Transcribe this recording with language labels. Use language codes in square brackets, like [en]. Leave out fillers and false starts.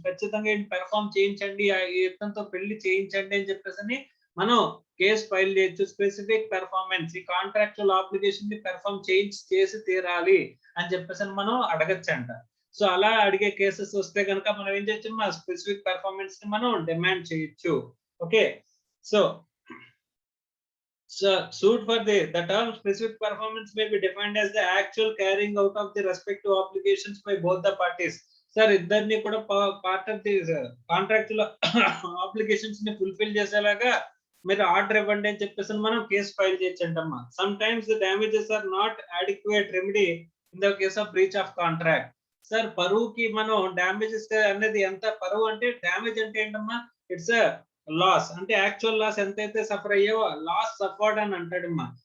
[te] ఖచ్చితంగా పెర్ఫార్మ్ చేయించండి, ఇతనితో పెళ్లి చేయించండి అని చెప్పేసి మనం కేసు ఫైల్ చేయొచ్చు. స్పెసిఫిక్ పెర్ఫార్మెన్స్, ఈ కాంట్రాక్చువల్ ఆబ్లిగేషన్ ని పెర్ఫార్మ్ చేసి తీరాలి అని చెప్పేసి మనం అడగచ్చు అంట. సో అలా అడిగే కేసెస్ వస్తే కనుక మనం ఏం చేయొచ్చు, మా స్పెసిఫిక్ పెర్ఫార్మెన్స్ ని మనం డిమాండ్ చేయొచ్చు. [en] Okay, so suit for the term specific performance may be defined as the actual carrying out of the respective obligations by both the parties. [te] Sir ఇద్దరిని కూడా part of the contractual obligations ని fulfil చేసేలాగా మీరు order ఇవ్వండి అని చెప్పేసి మనం case file చేయొచ్చు అంటమ్మా. [en] Sometimes the damages are not adequate remedy in the case of breach of contract. [te] Sir పరువుకి మనం డ్యామేజెస్ అనేది ఎంత, పరువు అంటే డ్యామేజ్ అంటే ఏంటమ్మా, [en] it's loss [te] అంటే యాక్చువల్ లాస్ ఎంతైతే సఫర్ అయ్యావో లాస్ సఫర్డ్ అని అంటాడమ్మా.